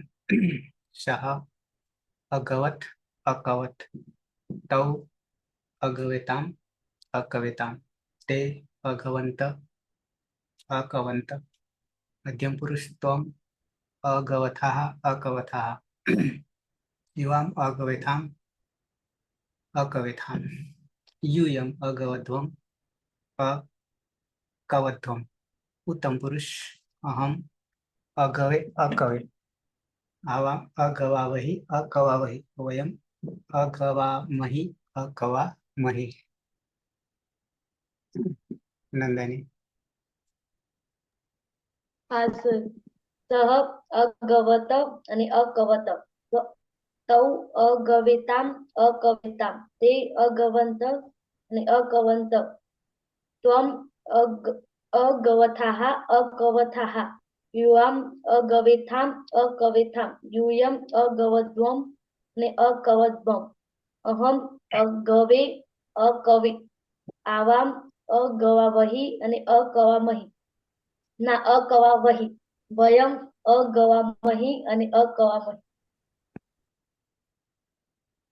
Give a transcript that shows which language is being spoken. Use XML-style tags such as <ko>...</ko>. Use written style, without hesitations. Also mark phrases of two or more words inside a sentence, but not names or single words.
<sa>શાહ અગવત અકવત તૌ અગવેતામ અકવેતામ તે અગવંત અકવંત. મધ્યમ પુરુષ ત્વમ અગવથાઃ અકવથાઃ યુવામ અગવેથામ અકવેથામ यूयम अगवध्वम अकवध्वम. उत्तम पुरुष अहम अगवे अकवे आवाम अगवावहि अकवावहि वयम अगवामहि अकवामहि. नंदनी.</sa> <gu>હા સર.</gu> <sa>સહ અગવત અને અકવત તૌ અગવેતામ અકવેતામ તે અગવંત અને અકવંત ત્વમ અગવથાઃ અકવથાઃ યુવામ અગવેથામ અકવેથામ યુયમ અગવદ્વમ અને અકવદ્વમ અહમ અગવે અકવે આવામ અગવાવહી અને અકવામહી ના અકવાવહી વયમ અગવામહી અને અકવામહી.</sa>